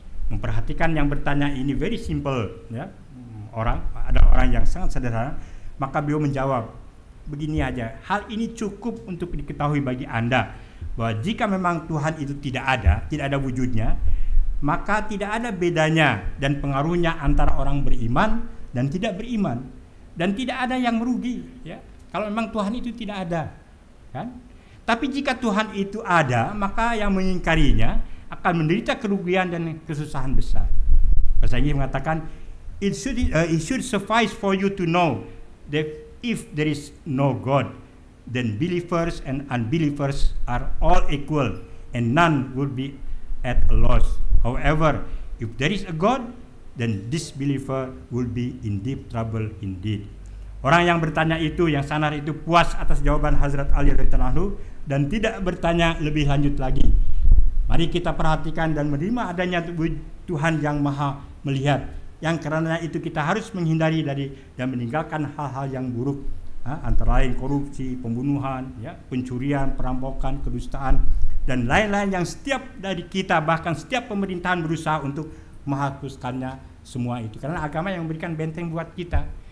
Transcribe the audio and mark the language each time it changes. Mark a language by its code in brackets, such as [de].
[id] Memperhatikan yang bertanya ini [en] very simple, [id] ya, ada orang yang sangat sederhana, maka beliau menjawab begini aja, hal ini cukup untuk diketahui bagi Anda bahwa jika memang Tuhan itu tidak ada wujudnya, maka tidak ada bedanya dan pengaruhnya antara orang beriman dan tidak beriman. Dan tidak ada yang merugi, ya, kalau memang Tuhan itu tidak ada, kan? Tapi jika Tuhan itu ada, maka yang mengingkarinya akan menderita kerugian dan kesusahan besar. Bahasa Inggris mengatakan, [en] it should suffice for you to know that if there is no God, then believers and unbelievers are all equal, and none will be at a loss. However, if there is a God, then disbeliever will be in deep trouble indeed. [id] Orang yang bertanya itu, yang sanar itu, puas atas jawaban Hazrat Ali radhiyallahu anhu dan tidak bertanya lebih lanjut lagi. Mari kita perhatikan dan menerima adanya Tuhan yang maha melihat, yang karena itu kita harus menghindari dari dan meninggalkan hal-hal yang buruk, antara lain korupsi, pembunuhan, ya, pencurian, perampokan, kedustaan, dan lain-lain yang setiap dari kita, bahkan setiap pemerintahan berusaha untuk menghapuskannya semua itu, karena agama yang memberikan benteng buat kita.